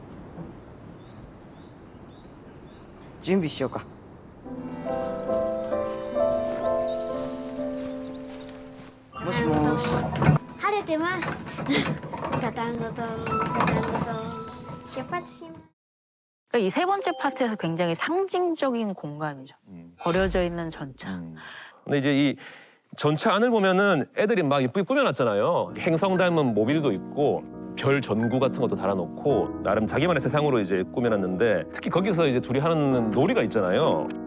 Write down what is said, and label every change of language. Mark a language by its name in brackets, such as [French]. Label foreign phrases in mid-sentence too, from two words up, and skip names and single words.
[Japanese] 準備しようかもしもーし晴れてます。ガタンゴトンガタンゴトン出発します。 [Korean] 그러니까 이 세 번째 파트에서 굉장히 상징적인 공간이죠. 버려져 있는 전차. 근데 이제 이 전차 안을 보면은 애들이 막 예쁘게 꾸며놨잖아요. 행성 닮은 모빌도 있고 별 전구 같은 것도 달아놓고 나름 자기만의 세상으로 이제 꾸며놨는데 특히 거기서 이제 둘이 하는 놀이가 있잖아요.